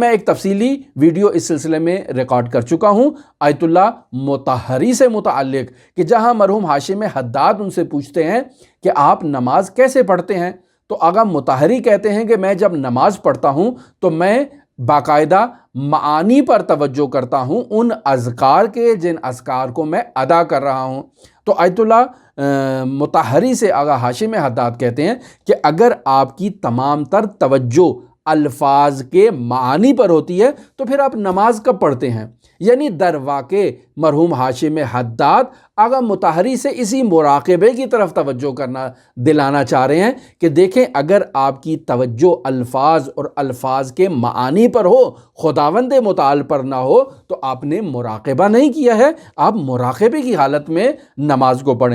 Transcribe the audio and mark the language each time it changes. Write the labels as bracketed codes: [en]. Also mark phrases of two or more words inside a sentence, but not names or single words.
[ur] میں ایک تفصیلی ویڈیو اس سلسلے میں ریکارڈ کر چکا ہوں آیت اللہ مطہری سے متعلق، کہ جہاں مرحوم ہاشم حداد ان سے پوچھتے ہیں کہ آپ نماز کیسے پڑھتے ہیں، تو آغا مطہری کہتے ہیں کہ میں جب نماز پڑھتا ہوں تو میں باقاعدہ معانی پر توجہ کرتا ہوں، ان اذکار کے جن اذکار کو میں ادا کر رہا ہوں۔ تو آیت اللہ مطہری سے آغا ہاشم حداد کہتے ہیں کہ اگر آپ کی تمام تر توجہ الفاظ کے معانی پر ہوتی ہے تو پھر آپ نماز کب پڑھتے ہیں؟ یعنی [fa] در واقع [ur] مرحوم ہاشم حداد آغا مطہری سے اسی مراقبے کی طرف توجہ کرنا دلانا چاہ رہے ہیں کہ دیکھیں اگر آپ کی توجہ الفاظ اور الفاظ کے معانی پر ہو، خداوند متعال پر نہ ہو، تو آپ نے مراقبہ نہیں کیا ہے، آپ مراقبے کی حالت میں نماز کو پڑھیں۔